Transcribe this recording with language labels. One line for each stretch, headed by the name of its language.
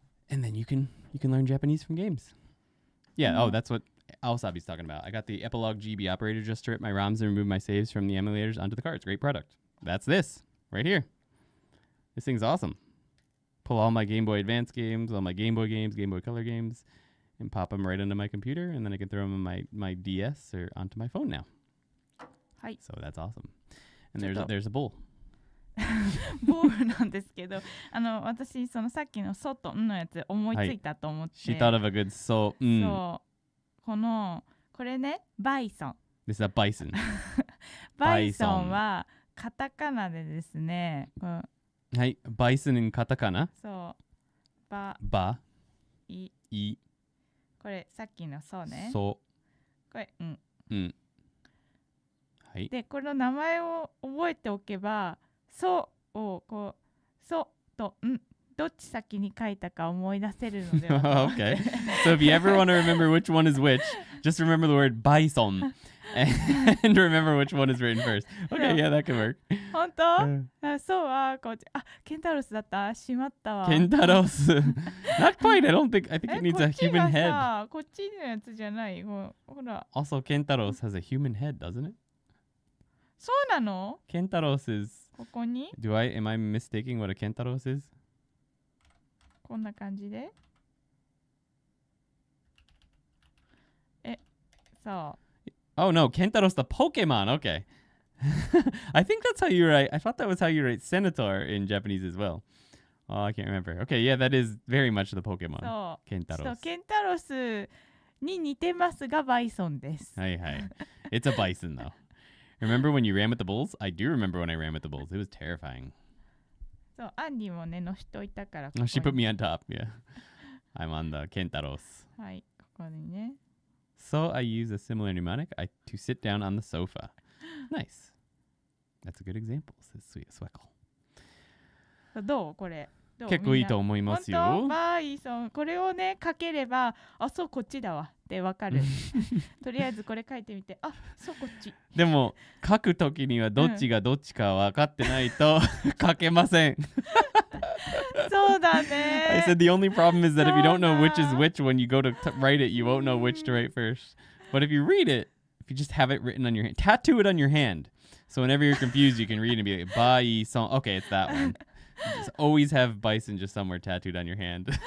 English: And then you can learn Japanese from games. Yeah, oh, that's what Awasabi's talking about. I got the Epilogue GB operator just to rip my ROMs and remove my saves from the emulators onto the cards. Great product. That's this right here. This thing's awesome. Pull all my Game Boy Advance games, all my Game Boy games, Game Boy Color games, and pop them right onto my computer, and then I can throw them on my DS or onto my phone now.
Japanese: はい。
English: So that's awesome. And there's a bowl.
Japanese: ボールなんですけど、私そのさっきのソとんのやつ思いついたと思って。
English: She thought of a good so.
Japanese: そう。これね、バイソン。
English: This is a bison.
Japanese: バイソンはカタカナでですね。
English: はい、bison in katakana.
Japanese: そう。ば、い。これさっきのそうね。そ。これうん。うん。はい。で、この名前を覚えておけば、そうをこう、そうとん。どっち先に書いたか思い出せるのではと思って。
English: Okay. So if you ever want to remember which one is which, just remember the word bison and remember which one is written first. Okay, yeah, that can work.
Japanese: 本当？あ、そうはこっち。あ、ケンタロスだった。しまったわ。
English: Kentaros. Not quite. I think it needs a human head.
Japanese: こっちのやつじゃない。ほら。
English: Also, Kentaros has a human head, doesn't it?
Japanese: そうなの？
English: Kentaros is.
Japanese: ここに？
English: Am I mistaking what a Kentaros is?
Japanese: こんな感じで。そう。
English: Oh no, Kentaro's the Pokemon. Okay. I think that's how you write. I thought that was how you write Senator in Japanese as well. Oh, I can't remember. Okay, yeah, that is very much the Pokemon.
Japanese: そう。
English: Kentaros.
Japanese: ケンタロスに似てますがバイソンです。
English: Hi, hi. It's a bison, though. Remember when you ran with the bulls? I do remember when I ran with the bulls. It was terrifying.
Japanese: そう、アンディもね、乗しといたからここに。
English: she put me on top. Yeah. I'm on the Kentaros.
Japanese: はい、ここにね。
English: So I use a similar mnemonic to sit down on the sofa. Nice. That's a good example, says Sweet Sweckle.
Japanese: どうこれ。どう結構いいと思いますよ。本当バイソン。これをね、書ければ、あ、そう、こっちだわってわかる。とりあえずこれ書いてみて、あ、そう、こっち。でも、書くときにはどっちがどっちか分かってないと書けません。そうだ
English: I
Japanese: ね。
English: said the only problem is that if you don't know which is
Japanese: そうだ。
English: which when you go to write it, you won't know which to write first. But if you read it, if you just have it written on your hand, tattoo it on your hand. So whenever you're confused, you can read and be like, bison. Okay, it's that one. Just always have bison just somewhere tattooed on your hand.